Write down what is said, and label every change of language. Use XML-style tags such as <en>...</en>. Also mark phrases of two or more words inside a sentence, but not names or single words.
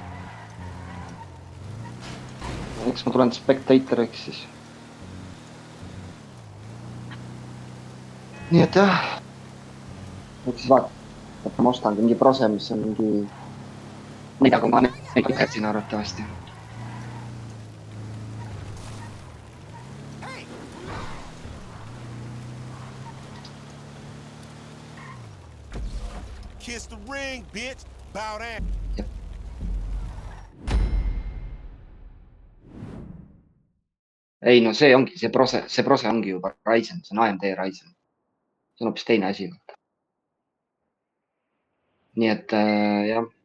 <et>Eks ma tulen spectatoriks siis. Nii et jah. Et siis vaata, ma ostan mingi prose, mis on mingi 4,4 siin arvatavasti.</et> <en>Kiss the ring, bitch. Bow down.</en> <et>Ei, no see ongi, see prose ongi juba Ryzen, see on AMD Ryzen. See on hoopis teine asi. Nii et jah.</et>